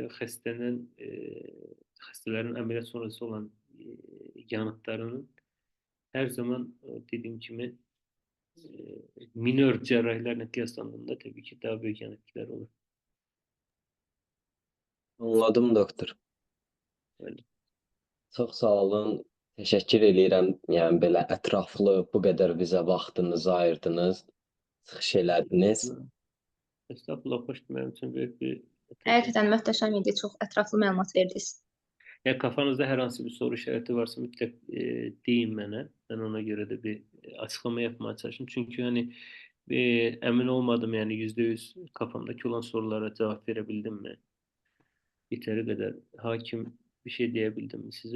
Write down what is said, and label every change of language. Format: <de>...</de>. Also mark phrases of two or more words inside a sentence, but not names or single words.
<tr>Xəstələrin ameliyat sonrası olan yanıtlarının her zaman dediğim gibi minör cerrahilerle kıyaslandığında tabii ki daha büyük yanıtlar olur. Anladım doktor. Öyle.</tr> <az>Çox sağ olun. Təşəkkür eləyirəm. Yəni belə ətraflı bu qədər bizə vaxtınızı ayırdınız, çıxış elədiniz.</az> <tr>Estağfurullah, hoş benim için büyük bir</tr> <az>Həqiqətən möhtəşəm idi. Çox ətraflı məlumat verdiniz.</az> <tr>ya kafanızda herhangi bir soru işareti varsa mutlaka deyin bana. Ben ona göre de bir açıklama yapmaya çalışayım. Çünkü hani emin olmadım yani %100 kafamdaki olan sorulara cevap verebildim mi? Yeteri kadar hakim bir şey diyebildim mi size?</tr>